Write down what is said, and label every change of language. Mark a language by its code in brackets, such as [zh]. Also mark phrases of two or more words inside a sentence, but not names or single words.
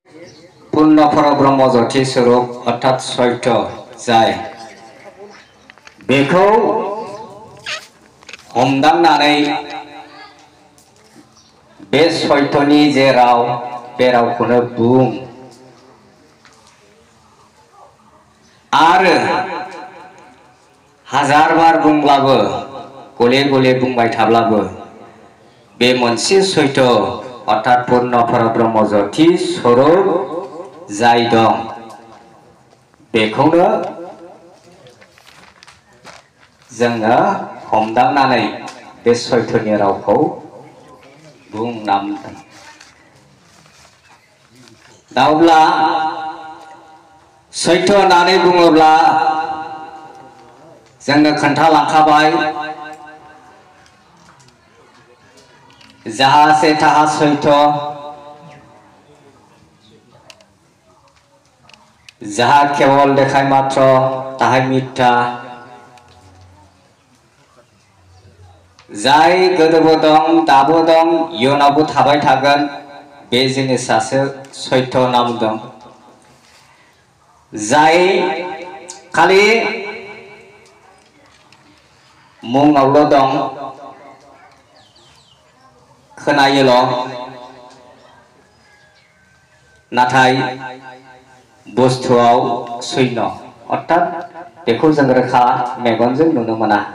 [brx] पूर्ण परब्रह्म ज्योति स्वरूप अर्थात सत्य जाय बेखौ हमदांनानै बे सत्यनि जे राव बे रावखौनो बुं आरो हाजार बार बुंब्लाबो गले गले बुंबाय थाब्लाबो बे मोनसे सत्य अर्थात पूर्ण परब्रह्म ज्योति स्वरूप जाय दं बेखौनो जोङो हमदांनानै बे सत्यनि रावखौ बुंनांगोन। दा अब्ला सत्य होननानै बुङोब्ला जोंनो खोन्थालांखाबाय [hi] जहाँ से तहाँ [brx] सत्य जहाँ केवल देखाय मात्र ताहाय मिथ्या जाय गोदोबो दं दाबो दं इयुनावबो थाबाय थागोन बे जिनिसासो सत्य होनना बुंदों। जाय खालि मुङावल' दं खोनायोल' नाथाय बुस्थुआव शून्य अर्थात बेखौ जों रोखा मेगनजों नुनो मोना।